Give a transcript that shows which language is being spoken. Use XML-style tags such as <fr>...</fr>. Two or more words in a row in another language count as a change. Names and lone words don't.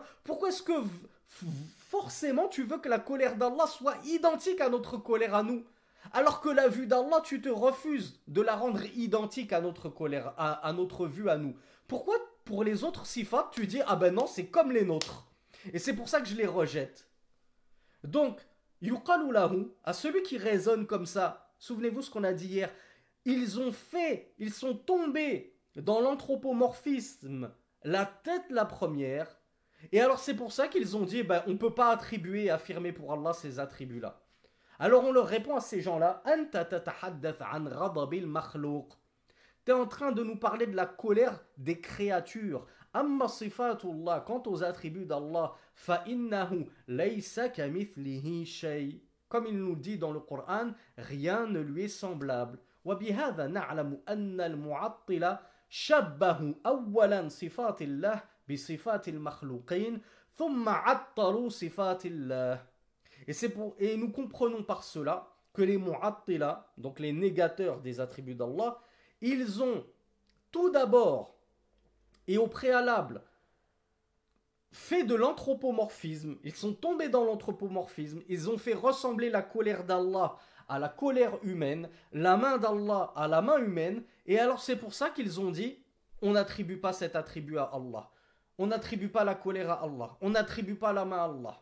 <fr>Pourquoi est-ce que forcément tu veux que la colère d'Allah soit identique à notre colère à nous? Alors que la vue d'Allah, tu te refuses de la rendre identique à notre colère, à notre vue à nous. Pourquoi pour les autres sifat, tu dis, ah ben non, c'est comme les nôtres. Et c'est pour ça que je les rejette. Donc,</fr> <ar>يقال له,</ar> <fr>à celui qui raisonne comme ça, souvenez-vous ce qu'on a dit hier, ils sont tombés dans l'anthropomorphisme, la tête la première, et alors c'est pour ça qu'ils ont dit, ben, on ne peut pas attribuer et affirmer pour Allah ces attributs-là. Alors on leur répond à ces gens-là,</fr> <ar>أنت تتحدث عن غضب المخلوق.</ar> <fr>Tu es en train de nous parler de la colère des créatures.</fr> <ar>أما صفات الله,</ar> <fr>quant aux attributs d'Allah,</fr> <ar>فإنه ليس كمثله شيء.</ar> <fr>Comme il nous dit dans le Coran, rien ne lui est semblable.</fr> <ar>وبهذا نعلم أن المعطلة شبهوا أولا صفات الله بصفات المخلوقين ثم عطلوا صفات الله.</ar> <fr>Et nous comprenons par cela que les mu'attila, donc les négateurs des attributs d'Allah, ils ont tout d'abord et au préalable fait de l'anthropomorphisme, ils sont tombés dans l'anthropomorphisme, ils ont fait ressembler la colère d'Allah à la colère humaine, la main d'Allah à la main humaine, et alors c'est pour ça qu'ils ont dit, on n'attribue pas cet attribut à Allah, on n'attribue pas la colère à Allah, on n'attribue pas la main à Allah.</fr>